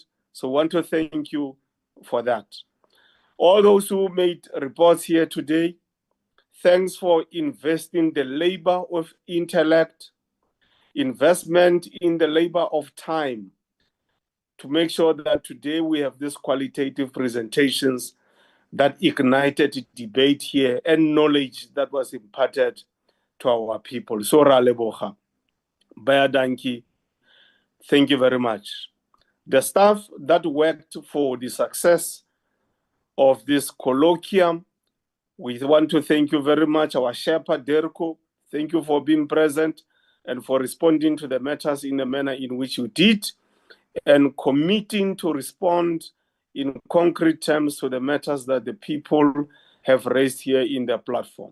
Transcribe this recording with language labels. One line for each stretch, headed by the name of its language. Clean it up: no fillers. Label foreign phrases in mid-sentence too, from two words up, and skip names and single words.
English: So I want to thank you for that. All those who made reports here today, thanks for investing the labor of intellect, investment in the labor of time to make sure that today we have these qualitative presentations that ignited debate here and knowledge that was imparted to our people.
Tswana: So ra leboga.
Afrikaans: Baya danki.
English: Thank you very much. The staff that worked for the success of this colloquium, we want to thank you very much. Our Sherpa, Derko, thank you for being present and for responding to the matters in the manner in which you did and committing to respond in concrete terms to the matters that the people have raised here in the platform.